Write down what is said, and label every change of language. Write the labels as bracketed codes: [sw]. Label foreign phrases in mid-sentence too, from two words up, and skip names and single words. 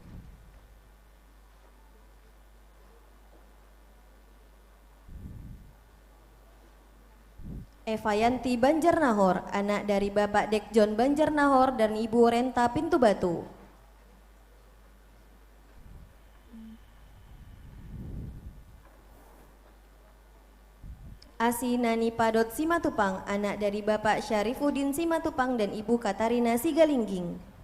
[id] Evayanti Banjarnahor, anak dari Bapak Dekjon Banjarnahor dan Ibu Renta Pintu Batu. Asi Nani Padot Simatupang, anak dari Bapak Syarifuddin Simatupang dan Ibu Katarina Sigalingging.